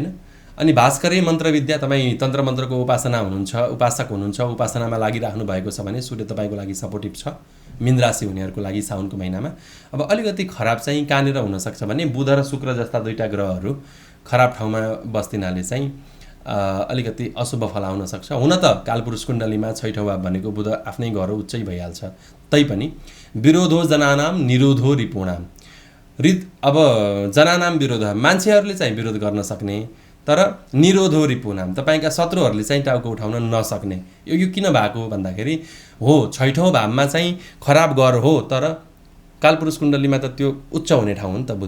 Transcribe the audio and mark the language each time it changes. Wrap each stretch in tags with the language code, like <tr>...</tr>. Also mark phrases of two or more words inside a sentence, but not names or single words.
<ne>अनि</ne> <sa>भास्करे मन्त्रविद्या,</sa> <ne>तपाईँ तन्त्र मन्त्रको उपासना हुनुहुन्छ, उपासक हुनुहुन्छ, उपासनामा लागिराख्नु भएको छ भने सूर्य तपाईँको लागि सपोर्टिभ छ मीन राशि हुनेहरूको लागि साउनको महिनामा। अब अलिकति खराब चाहिँ कहाँनिर हुनसक्छ भने बुध र शुक्र जस्ता दुईटा ग्रहहरू खराब ठाउँमा बस्दिनाले चाहिँ अलिकति अशुभ फल आउन सक्छ। हुन त कालपुरुष कुण्डलीमा 6औं भाव भनेको बुध आफ्नै घर उच्चै भइहाल्छ, तैपनि</ne> <sa>विरोधो जनानाम निरोधो रिपुणाम,</sa> <ne>अब जनानाम विरोध मान्छेहरूले चाहिँ विरोध गर्न सक्ने तर</ne> <sa>निरोधो रिपुनाम</sa> <ne>तपाईँका शत्रुहरूले चाहिँ टाउको उठाउन नसक्ने। यो किन भएको भन्दाखेरि हो 6औं भावमा चाहिँ खराब घर हो तर कालपुरुष कुण्डलीमा त त्यो उच्च हुने ठाउँ हो नि त बुध।</ne>